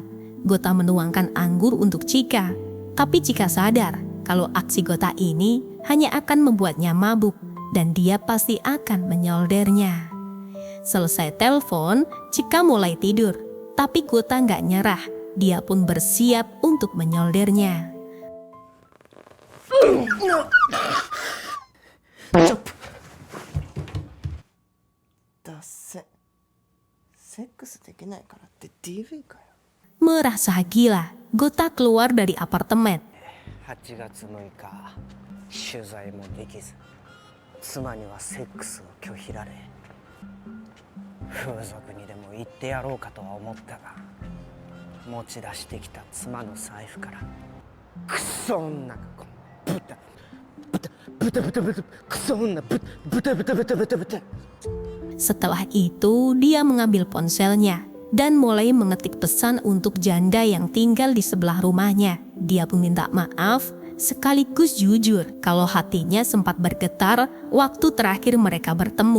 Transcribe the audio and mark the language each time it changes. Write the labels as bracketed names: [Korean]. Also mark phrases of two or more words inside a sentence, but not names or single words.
[Indonesian] Gota menuangkan anggur untuk Chika, tapi Chika sadar kalau aksi Gota ini hanya akan membuatnya mabuk dan dia pasti akan menyoldernya. Selesai telepon, Chika mulai tidur, tapi Gota nggak nyerah. Dia pun bersiap untuk menyoldernya. [Japanese] だせセックスできないからって DV かよ [Indonesian] Merasa gila, Gota keluar dari apartemen. [Japanese] 8 月6日取材もできず妻にはセックスを拒否られ風俗にでも行ってやろうかとは思ったが持ち出してきた妻の財布からクソ女がこのブタクソ女ブタ [Indonesian] Setelah itu, dia mengambil ponselnya dan mulai mengetik pesan untuk janda yang tinggal di sebelah rumahnya. Dia pun minta maaf sekaligus jujur kalau hatinya sempat bergetar waktu terakhir mereka bertemu.